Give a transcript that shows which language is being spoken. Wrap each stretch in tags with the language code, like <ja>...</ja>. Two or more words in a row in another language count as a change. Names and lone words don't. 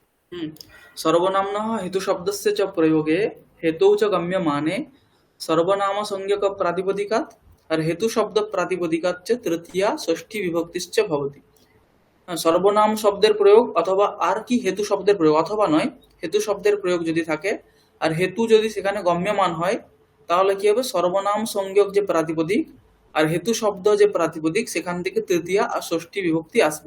<sa>सर्वनाम्नः हेतुशब्दस्य च प्रयोगे हेतौ च गम्यमाने सर्वनामसंज्ञकप्रातिपदिकात् और हेतुशब्दप्रातिपदिकात् च तृतीया षष्ठी विभक्तिश्च भवति।</sa> <bn>সর্বনাম শব্দের প্রয়োগ অথবা আর কি হেতু শব্দের প্রয়োগ, অথবা নয়, হেতু শব্দের প্রয়োগ যদি থাকে আর হেতু যদি সেখানে গম্যমান হয় তাহলে কি হবে, সর্বনাম সংযোগ যে প্রাতিপদিক আর হেতু শব্দ যে প্রাতিপদিক সেখান থেকে তৃতীয়া আর ষষ্ঠী বিভক্তি আসবে।</bn>